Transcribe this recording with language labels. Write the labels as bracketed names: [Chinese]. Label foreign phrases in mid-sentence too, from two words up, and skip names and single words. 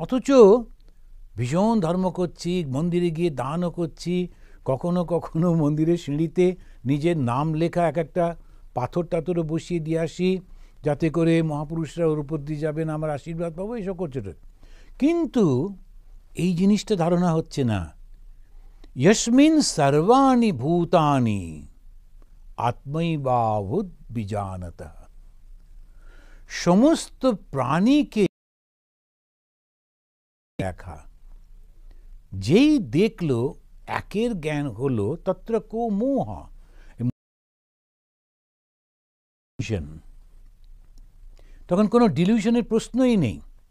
[Bangla] অথচ ভীষণ ধর্ম করছি, মন্দিরে গিয়ে দানও করছি, কখনো কখনো মন্দিরের সিঁড়িতে নিজের নাম লেখা এক একটা পাথর টাথরও বসিয়ে দিয়ে আসি, যাতে করে মহাপুরুষরা ওর উপর দিয়ে যাবেন, আমার আশীর্বাদ পাবো, এসব করছে। কিন্তু এই জিনিসটা ধারণা হচ্ছে না। [Sanskrit] यस्मिन् सर्वाणि भूतानि आत्मैवाभूत बीजानतः, [Bangla] সমস্ত প্রাণীকে দেখা, যেই দেখলো একের জ্ঞান হলো, [Sanskrit] তত্র কো মোহ, [Bangla] তখন কোনো ডিলিউশনের প্রশ্নই নেই।